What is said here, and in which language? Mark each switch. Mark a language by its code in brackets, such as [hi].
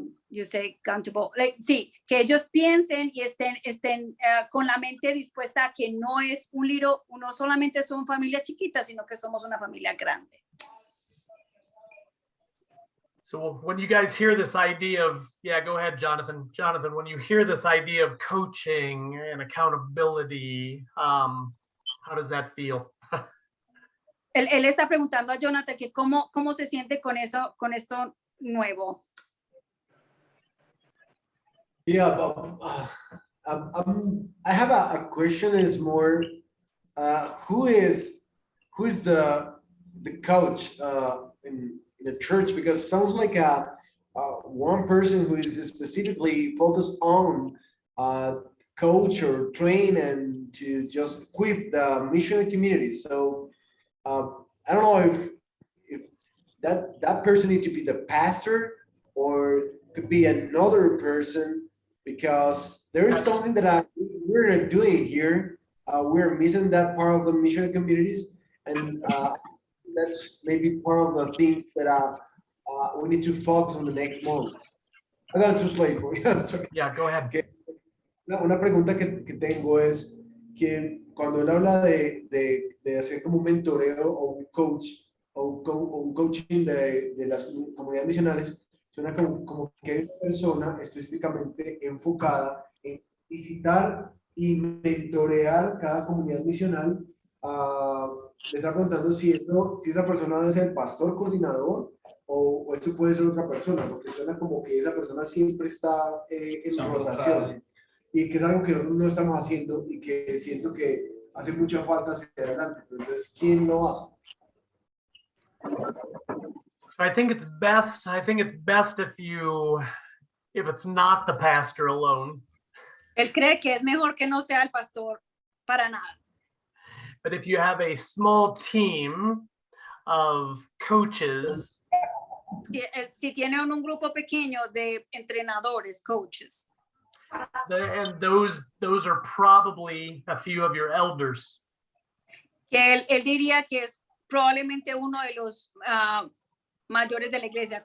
[en] you say accountable, [es] sí, que ellos piensen y estén con la mente dispuesta a que no es no solamente son familias chiquitas, sino que somos una familia grande. [en] So when you guys hear this idea of, yeah, go ahead, Jonathan. Jonathan, when you hear this idea of coaching and accountability, how does that feel? Él está preguntando a Jonathan que cómo se siente con esto nuevo. Yeah, but I have a question. Is more, who is the coach in the church? Because it sounds like one person who is specifically focused on coach or train and to just equip the missionary community. So I don't know if that person needs to be the pastor or could be another person, because there is something that we're not doing here. We're missing that part of the missionary communities, and that's maybe part of the things that we need to focus on the next month. I got it too late for you. Yeah, go ahead. Okay. [es] Una pregunta que tengo es que cuando él habla de hacer como un mentoreo o un coach o un coaching de las comunidades misionales, suena como que hay una persona específicamente enfocada en visitar y mentorear cada comunidad misional. Le está preguntando si esa persona debe ser el pastor coordinador o eso puede ser otra persona, porque suena como que esa persona siempre está en rotación y que es algo que nosotros no estamos haciendo y que siento que hace mucha falta hacia adelante. Entonces, ¿quién lo hace? [en] I think it's best if it's not the pastor alone. [es] Él cree que es mejor que no sea el pastor para nada. [en] But if you have a small team of coaches, [es] si tiene un grupo pequeño de entrenadores, coaches, [en] and those are probably a few of your elders. [es] que él diría que es probablemente uno de los mayores de la iglesia.